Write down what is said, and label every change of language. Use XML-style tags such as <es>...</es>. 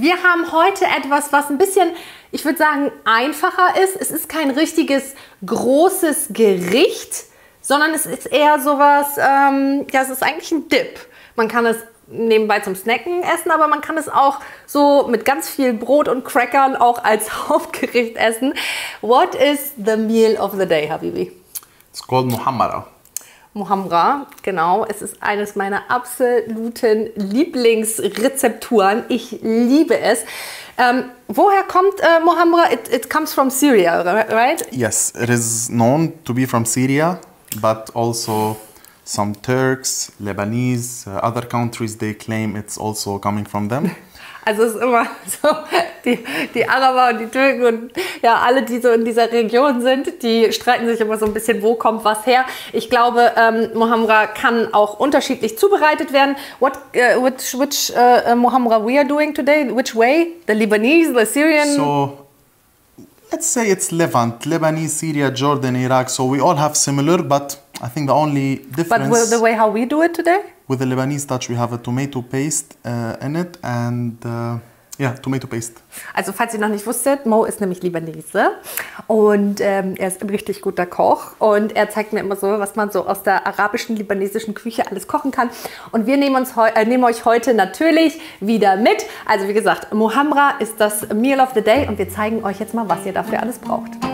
<de>Wir haben heute etwas, was ein bisschen, ich würde sagen, einfacher ist. Es ist kein richtiges großes Gericht, sondern es ist eher sowas, ja, es ist eigentlich ein Dip. Man kann es nebenbei zum Snacken essen, aber man kann es auch so mit ganz viel Brot und Crackern auch als Hauptgericht essen.</de> <en>What is the meal of the day, Habibi? It's called Muhammara.</en> <de>Muhammara, genau. Es ist eines meiner absoluten Lieblingsrezepturen. Ich liebe es. Woher kommt Muhammara?</de> <en>It comes from Syria, right? Yes, it is known to be from Syria, but also some Turks, Lebanese, other countries, they claim it's also coming from them.</en> <de>Also es ist immer so, die Araber und die Türken und ja, alle, die so in dieser Region sind, die streiten sich immer so ein bisschen, wo kommt was her. Ich glaube, Muhammara kann auch unterschiedlich zubereitet werden.</de> <en>Which Muhammara we are doing today? Which way? The Lebanese, the Syrian? So, let's say it's Levant, Lebanese, Syria, Jordan, Iraq. So we all have similar, but I think the only difference... But the way how we do it today? With the Lebanese touch, we have a tomato paste in it and yeah, tomato paste.</en> <de>Also falls ihr noch nicht wusstet, Mo ist nämlich Libanese und er ist ein richtig guter Koch und er zeigt mir immer so, was man so aus der arabischen, libanesischen Küche alles kochen kann. Und wir nehmen euch heute natürlich wieder mit. Also wie gesagt, Muhammara ist das Meal of the Day und wir zeigen euch jetzt mal, was ihr dafür alles braucht.</de>